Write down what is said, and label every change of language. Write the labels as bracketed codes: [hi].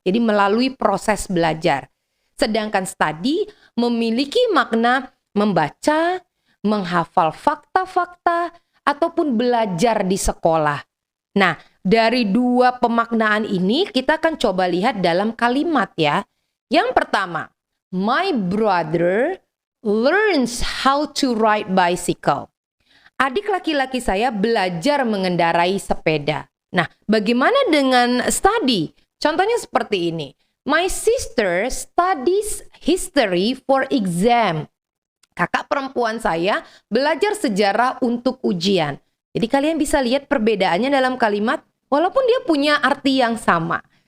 [id] Jadi melalui proses belajar. Sedangkan study memiliki makna membaca, menghafal fakta-fakta, ataupun belajar di sekolah. Nah, dari dua pemaknaan ini kita akan coba lihat dalam kalimat ya. Yang pertama, [en] my brother learns how to ride bicycle. [id] Adik laki-laki saya belajar mengendarai sepeda. Nah, bagaimana dengan study? Contohnya seperti ini. [en] My sister studies history for exam. [id] Kakak perempuan saya belajar sejarah untuk ujian. Jadi kalian bisa lihat perbedaannya dalam kalimat walaupun dia punya arti yang sama.